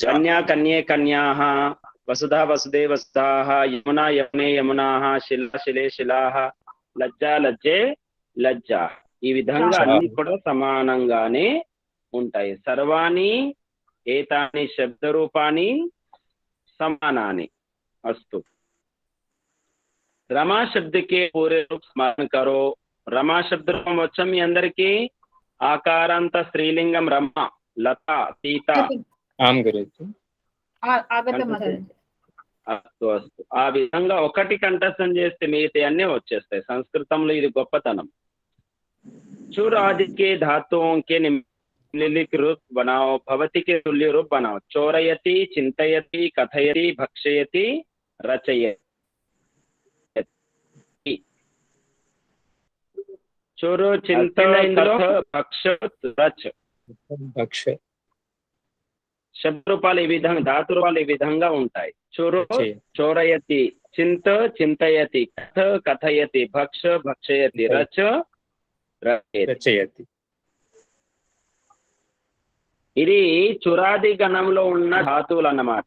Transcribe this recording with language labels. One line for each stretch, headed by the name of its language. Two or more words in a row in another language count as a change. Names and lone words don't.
Sanskrit: కన్యా కన్యే కన్యాః, వసుధా వసుదే వసుధాః, యమునా యమునే యమునాః, శిల శిలే శిలాః, లజ్జ లజ్జే లజ్జా.
Telugu: ఈ విధంగా అన్ని కూడా సమానంగానే ఉంటాయి.
Sanskrit: సర్వాణి ఏతాని శబ్ద రూపాన్ని సమానాని. अस्तु।
Hindi: रमा शब्द के पूरे रूप स्मरण करो।
Telugu: रमा शब्द रूपం వచ్చా మీ అందరికి? ఆకారాంత స్త్రీలింగం రమ, లత, సీత. ఆం గురుజీ.
Sanskrit: ఆగతం. అస్తు అస్తు.
Telugu: ఆ విధంగా ఒకటి కంఠస్థం చేస్తే మిగతా అన్నీ వచ్చేస్తాయి. సంస్కృతంలో ఇది గొప్పతనం.
Hindi: चुर आदि के धातुओं के निम्नलिखित रूप बनाओ, भवति के तुल्य रूप बनाओ।
Sanskrit: चोरयति, चिंतयति, कथयति, भक्षयति, रचयति। चोर, चिंत, कथ, भक्ष, रच. భక్ష
Telugu: శబ్ద రూపాలు ఈ విధంగా, ధాతు రూపాలు ఈ విధంగా ఉంటాయి.
Sanskrit: చోరు చోరయతి, చింత చింతయతి, కథ కథయతి, భక్ష భక్షయతి, రచ రచయతి.
Telugu: ఇది చురాది గణంలో ఉన్న ధాతువులు అన్నమాట.